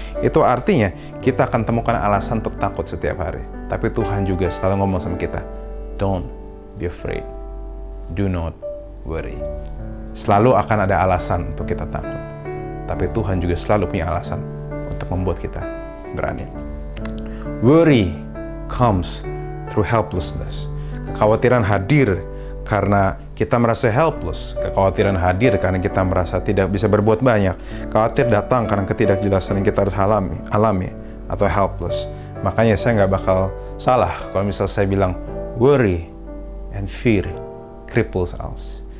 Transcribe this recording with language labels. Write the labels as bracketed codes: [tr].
[id] Itu artinya kita akan temukan alasan untuk takut setiap hari. Tapi Tuhan juga selalu ngomong sama kita, [en] don't be afraid, do not worry. [id] Selalu akan ada alasan untuk kita takut. Tapi Tuhan juga selalu punya alasan untuk membuat kita berani. [en] Worry comes through helplessness. [id] Kekhawatiran hadir karena kita merasa helpless. Kekhawatiran hadir karena kita merasa tidak bisa berbuat banyak. Khawatir datang karena ketidakjelasan yang kita harus alami atau helpless. Makanya saya nggak bakal salah kalau misal saya bilang [en] worry and fear cripples us.